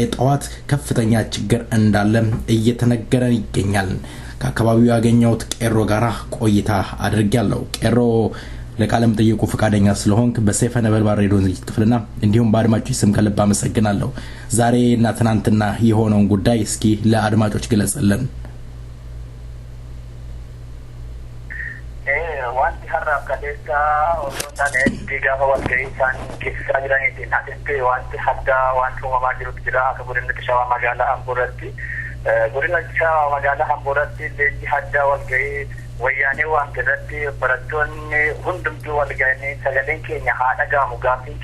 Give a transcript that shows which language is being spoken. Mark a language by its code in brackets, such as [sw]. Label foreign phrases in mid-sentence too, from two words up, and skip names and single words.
[am] ጠዋት ከፍተኛ ችግር እንዳለ እየተነገረን ይገኛል። ከአካባቢው ያገኘሁት ቄሮ ጋራ ቆይታ አድርጌያለሁ። ቄሮ ለቃለም ጠይቁ ፈቃደኛ ስለሆንክ በሰይፈ ነበልባል ሬዲዮ ዝግጅት ክፍልና እንዲሁም በአድማጮች ስም ከልብ አመሰግናለሁ። ዛሬና ትናንትና የሆነውን ጉዳይ እስኪ ለአድማጮች ግለጽልን። [om] wanti harraaf kaleessa osoo taane gaafa walga'iisaan geessisaa jiraniitiin asitti wanti haddaa wanti uumamaa jirutu jira. Akka godina Shawaa magaalaa Amboorratti godina Shawaa magaalaa Amboorratti leenji haddaa walga'ii wayyaanee waan irratti barattoonni hundumtuu walga'anii sagaleen keenya haa dhaga'amu, gaaffiin